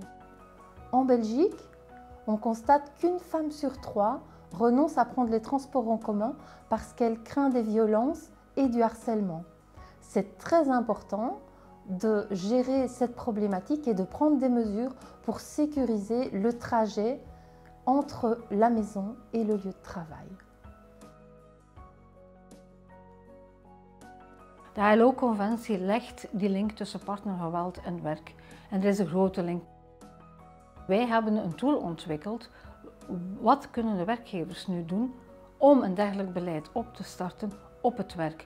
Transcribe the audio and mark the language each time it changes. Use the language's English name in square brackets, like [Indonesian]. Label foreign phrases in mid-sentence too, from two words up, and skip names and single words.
[French] En Belgique, on constate qu'une femme sur 3 renonce à prendre les transports en commun parce qu'elle craint des violences et du harcèlement. C'est très important de gérer cette problématique et de prendre des mesures pour sécuriser le trajet entre la maison et le lieu de travail. [Dutch] De ILO-conventie legt die link tussen partnergeweld en werk. En er is een grote link. Wij hebben een tool ontwikkeld. Wat kunnen de werkgevers nu doen om een dergelijk beleid op te starten op het werk?